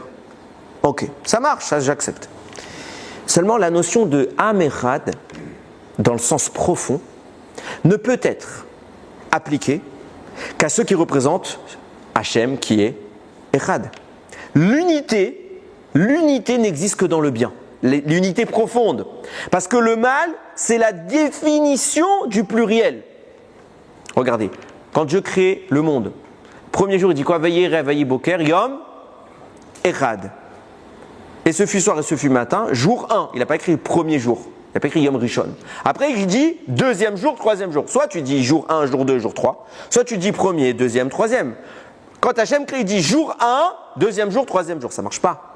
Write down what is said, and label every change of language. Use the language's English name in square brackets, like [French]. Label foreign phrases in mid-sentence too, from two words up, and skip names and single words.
[French] Ok, ça marche, ça j'accepte. Seulement, la notion de [Hebrew] עם אחד, [French] dans le sens profond, ne peut être appliquée qu'à ceux qui représentent Hachem qui est Echad. L'unité n'existe que dans le bien. L'unité profonde. Parce que le mal, c'est la définition du pluriel. Regardez, quand Dieu crée le monde, premier jour, il dit quoi? Veillez, réveillez, [Hebrew] בוקר, יום, אחד. [French] Et ce fut soir et ce fut matin, jour 1. Il n'a pas écrit premier jour. Il n'a pas écrit [Hebrew] יום ראשון. [French] Après, il dit deuxième jour, troisième jour. Soit tu dis jour 1, jour 2, jour 3. Soit tu dis premier, deuxième, troisième. Quand Hachem crée, il dit jour 1, deuxième jour, troisième jour. Ça ne marche pas.